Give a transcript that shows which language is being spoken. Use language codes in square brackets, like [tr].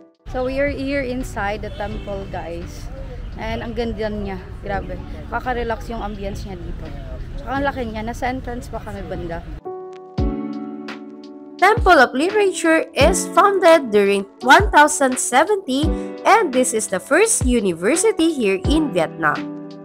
[en] So we are here inside the temple guys. [tl] And ang ganda niya, grabe. Kaka-relax yung ambience niya dito. Tsaka ang laki niya, nasa entrance pa kami banda. [en] Temple of Literature is founded during 1070 and this is the first university here in Vietnam.